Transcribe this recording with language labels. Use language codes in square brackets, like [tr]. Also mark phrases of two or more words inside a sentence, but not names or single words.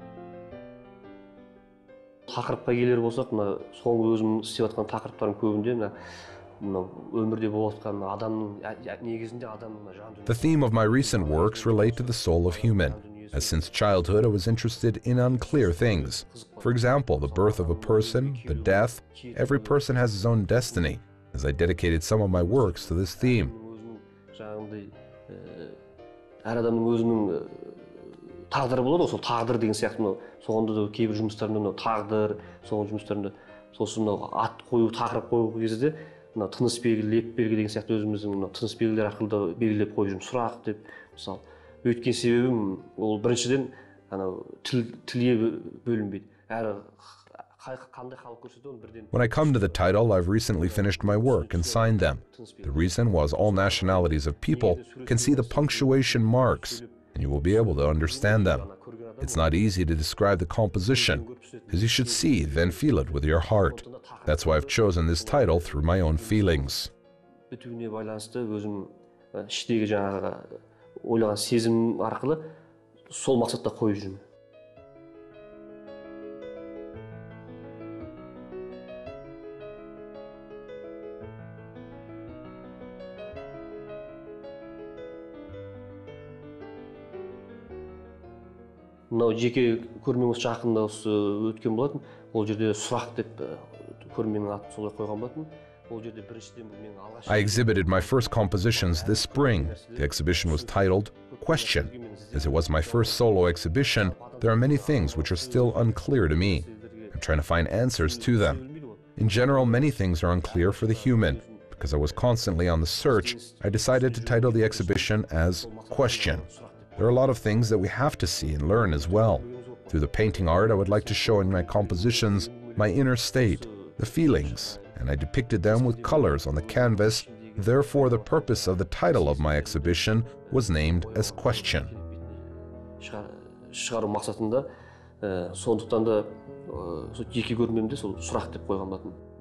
[en] The theme of my recent works relate to the soul of human, as since childhood I was interested in unclear things. For example, the birth of a person, the death. Every person has his own destiny, as I dedicated some of my works to this theme. [kk] Тағдыры болады, сол тағдыр деген сияқты соңында да кейбір жұмыстарында тағдыр, соңғы жұмыстарында сосын ат қою, тақырып қою кезде тыныс белгі, леп белгі деген сияқты өзіміздің тыныс белгілер арқылы да белгілеп қойып жүрміз. Сұрақ деп, мысалы. Өйткен себебім ол біріншіден тілге бөлінбейді. Әрі қандай халық көрсетеді оны бірден. [en] When I come to the title, I've recently finished my work and signed them. The reason was all nationalities of people can see the punctuation marks, and you will be able to understand them. It's not easy to describe the composition, as you should see, then feel it with your heart. That's why I've chosen this title through my own feelings. [kk] Бітуіне байланысты өзім іштегі жаңағы ойлаған сезім арқылы сол мақсатта қойып жүрмін. Мынау жеке көрмеңіз жақында өткен болатын. Ол жерде сұрақ деп көрменің атын солай қойған болатын. Ол жерде біріншіден бұл менің алғаш. [en] I exhibited my first compositions this spring. The exhibition was titled Question. As it was my first solo exhibition, there are many things which are still unclear to me. I'm trying to find answers to them. In general, many things are unclear for the human. Because I was constantly on the search, I decided to title the exhibition as Question. There are a lot of things that we have to see and learn as well. Through the painting art, I would like to show in my compositions my inner state, the feelings, and I depicted them with colors on the canvas. Therefore, the purpose of the title of my exhibition was named as Question. [kk] Шығару мақсатында, сондықтан да жеке көрмемде сол сұрақ деп қойған болатын.